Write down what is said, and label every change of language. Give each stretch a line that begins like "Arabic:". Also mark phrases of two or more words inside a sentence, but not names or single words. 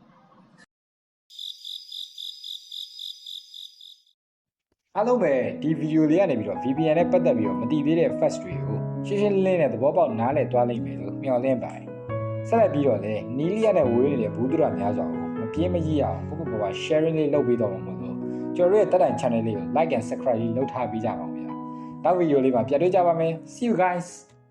Burmese: အားလုံးပဲဒီဗီဒီယိုလေးကနေပြီးတော့ VPN နဲ့ပတ်သက်ပြီးတော့မတည်သေးတဲ့ facts တွေကိုရှင်းရှင်းလင်းလင်းနဲ့သဘောပေါက်နားလည်သွားလိမ့်မယ်လို့မျှော်လင့်ပါတယ်။ဆက်လက်ပြီးတော့လည်းနီးလျက်နဲ့ဝေးနေတဲ့ဘူးသူရများစွာကိုမပြင်းမကြီးအောင်ပုပ္ပ sharing လေးလုပ်ပေးတော့မှာမို့လို့ကျွန်တော်ရဲ့တက်တိုင် channel လေးကို
English: like and subscribe
Burmese: လုပ်ထားပေးကြပါဦးဗျာ။နောက်ဗီဒီယိုလေးမှာပြန်တွေ့ကြပါမယ်။
English: See you guys